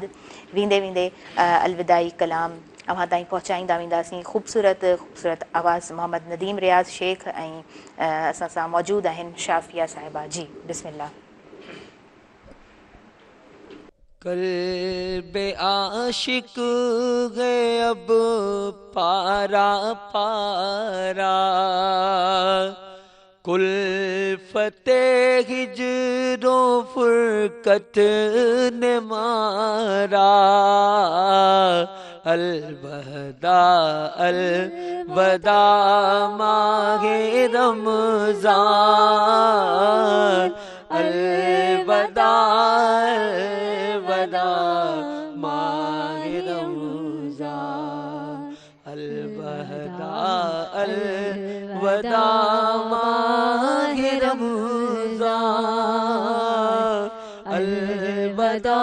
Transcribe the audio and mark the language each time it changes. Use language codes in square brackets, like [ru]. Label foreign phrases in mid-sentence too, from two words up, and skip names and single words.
[sd] वेंदे वेंदे अलविदाई कलाम अव्हां ताईं पहुचाईंदा वेंदासीं। ख़ूबसूरत आवाज़ मोहम्मद नदीम रियाज़ शेख ऐं असां सां मौजूदु आहिनि शाफिया साहिबा। जी बिस्मिल्लाह। [ur] قلبِ عاشق ہے اب پارہ پارہ، کلفتِ ہجر و فرقت نے مارا. الوداع الوداع ماہِ رمضان، الوداع الوداع ماہِ رمضان، الوداع الوداع ماہِ رمضان، الوداع